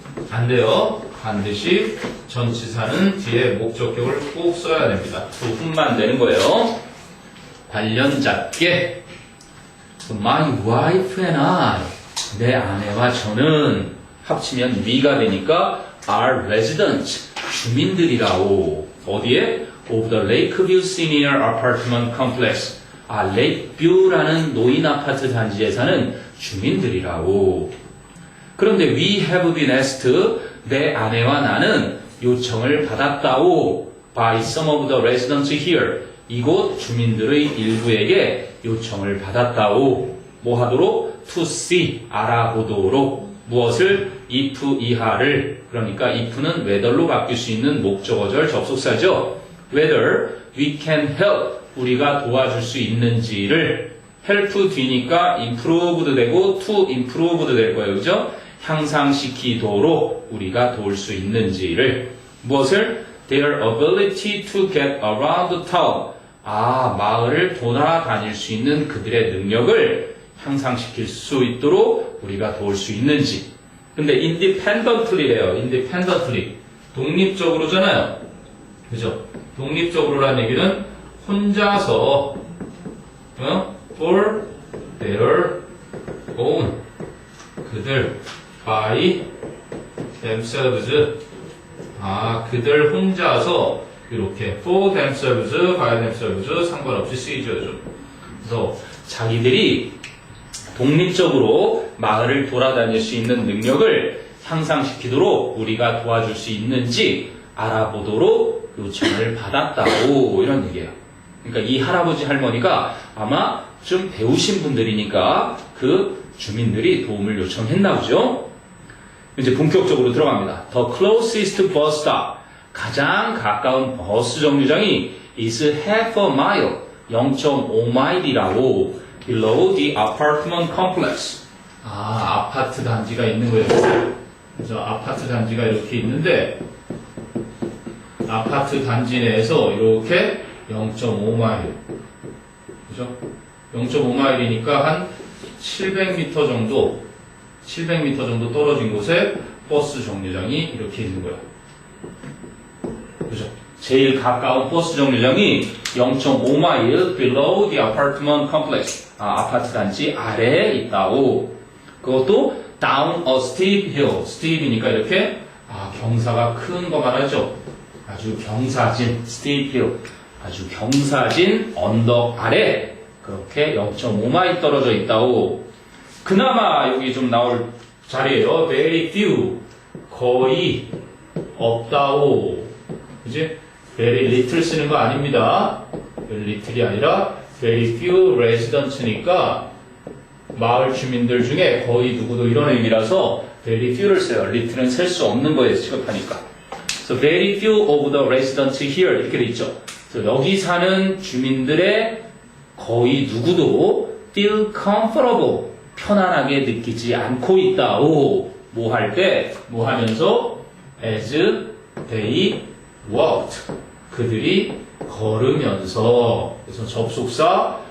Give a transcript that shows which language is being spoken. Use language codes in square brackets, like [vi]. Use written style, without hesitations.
[ko] 안 돼요. 반드시 전치사는 뒤에 목적격을 꼭 써야 됩니다. [en] to whom [ko] 만 되는 거예요. 관련자께. [en] My wife and I, [ko] 내 아내와 저는 합치면 [en] we가 [ko] 되니까 [en] are residents, [ko] 주민들이라오. 어디에? [en] Of the Lakeview Senior Apartment Complex. [ko] Lakeview라는 노인 아파트 단지에 사는 주민들이라오. 그런데 [en] we have been asked, [ko] 내 아내와 나는 요청을 받았다오. [en] By some of the residents here. [ko] 이곳 주민들의 일부에게 요청을 받았다오. 뭐 하도록? [en] To see, [ko] 알아보도록. 무엇을? if 이하를. 그러니까 if는 whether로 바뀔 수 있는 목적어절 접속사죠. [en] whether we can help, [ko] 우리가 도와줄 수 있는지를. help 뒤니까 improved 되고 [en] to improved [ko] 될 거예요. 그죠? 향상시키도록 우리가 도울 수 있는지를. 무엇을? [en] Their ability to get around town. [ko] 마을을 돌아다닐 수 있는 그들의 능력을 향상시킬 수 있도록 우리가 도울 수 있는지. 근데 independently래요. independently. 독립적으로잖아요. 그죠? 독립적으로라는 얘기는 혼자서, [en] for their own. [ko] 그들, [en] by themselves. [ko] 그들 혼자서 이렇게 [en] for themselves, by themselves [ko] 상관없이 쓰이죠. 그래서 자기들이 독립적으로 마을을 돌아다닐 수 있는 능력을 향상시키도록 우리가 도와줄 수 있는지 알아보도록 요청을 받았다고, 이런 얘기예요. 그러니까 이 할아버지 할머니가 아마 좀 배우신 분들이니까 그 주민들이 도움을 요청했나 보죠. 이제 본격적으로 들어갑니다. [en] The closest bus stop, [ko] 가장 가까운 버스 정류장이 [en] is half a mile, [ko] 0.5마일이라고 [en] below the apartment complex. [ko] 아파트 단지가 있는 거예요. 그래서 아파트 단지가 이렇게 있는데 아파트 단지 내에서 이렇게 0.5마일, 그죠? 0.5마일이니까 한 700m 정도 떨어진 곳에 버스 정류장이 이렇게 있는 거예요. 그죠? 제일 가까운 버스 정류장이 0.5마일 [en] below the apartment complex. [ko] 아파트 단지 아래에 있다고. [en] 그것도 down a steep hill. [ko] steep이니까 이렇게 경사가 큰 거 말하죠. 아주 경사진 steep hill. 아주 경사진 언덕 아래 그렇게 0.5마일 떨어져 있다고. 그나마 여기 좀 나올 자리예요. [en] very few, [ko] 거의 없다오. 그지? very little 쓰는 거 아닙니다. very little이 아니라 very few residents니까 마을 주민들 중에 거의 누구도 이런 의미라서 very few를 써요. little은 셀 수 없는 거에 취급하니까. [en] So very few of the residents here [ko] 이렇게 돼 있죠. 그래서 여기 사는 주민들의 거의 누구도 [en] feel comfortable, [ko] 편안하게 느끼지 않고 있다. 뭐 할 때, 뭐 하면서 [en] as they walked, [ko] 그들이 걸으면서. 그래서 접속사